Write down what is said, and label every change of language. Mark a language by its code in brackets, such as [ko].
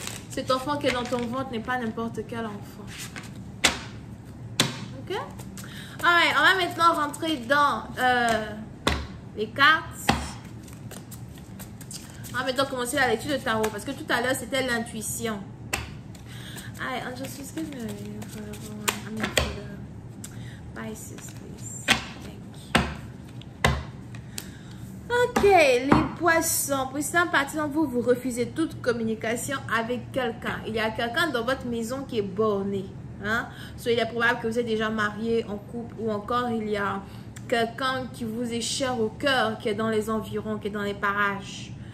[fr] Cet enfant qui est dans ton ventre n'est pas n'importe quel enfant. Ok? Alright, on va maintenant rentrer dans les cartes. On va maintenant commencer la lecture de tarot parce que tout à l'heure c'était l'intuition. [en] Alright, I'll just give me a reading for everyone. I mean for the Pisces, please. Thank you. [fr] Ok, les poissons. Pour certains partie d'entre vous, vous refusez toute communication avec quelqu'un. Il y a quelqu'un dans votre maison qui est borné. Hein? Soit il est probable que vous êtes déjà marié, en couple, ou encore il y a quelqu'un qui vous est cher au cœur, qui est dans les environs, qui est dans les parages.